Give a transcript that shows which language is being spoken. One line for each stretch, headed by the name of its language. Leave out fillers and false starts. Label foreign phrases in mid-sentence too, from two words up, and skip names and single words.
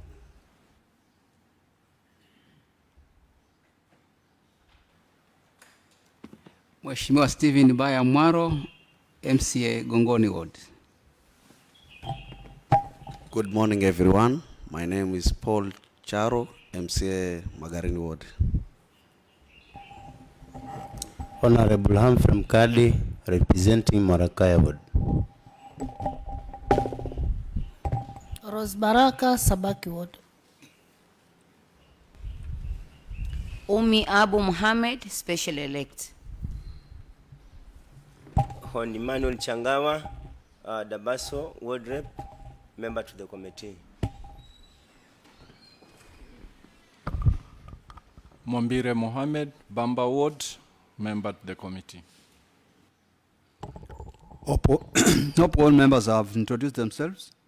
English: Mheshimiwa Steven Baya Mwaro, MCA Gongoni Ward. Good morning, everyone. My name is Paul Charo, MCA Magarini Ward. Honorable Humphrey Mkadi, representing Marakaya Ward. Rose Baraka, Sabaki Ward. Umi Abu Muhammad, Special Elect. Hon Emmanuel Changawa, Dabaso, Ward Rep, member to the committee. Mwambire Mohammed, Bamba Ward, member to the committee. Hope all members have introduced themselves.